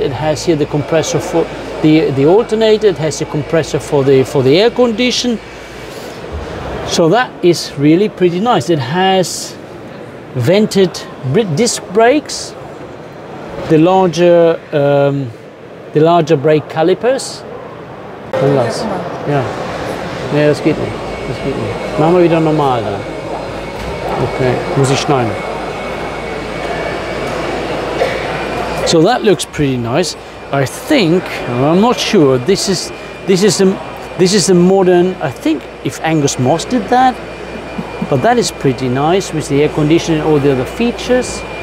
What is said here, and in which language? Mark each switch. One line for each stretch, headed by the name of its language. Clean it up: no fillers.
English: It has here the compressor for the alternator. It has the compressor for the air condition. So that is really pretty nice. It has vented disc brakes, the larger brake calipers.
German: Ja, nee, das geht nicht. Das geht nicht. Machen wir wieder normal dann. Okay, muss ich schneiden.
English: So that looks pretty nice. I think, I'm not sure. This is the modern. I think if Angus Moss did that, but that is pretty nice with the air conditioning and all the other features.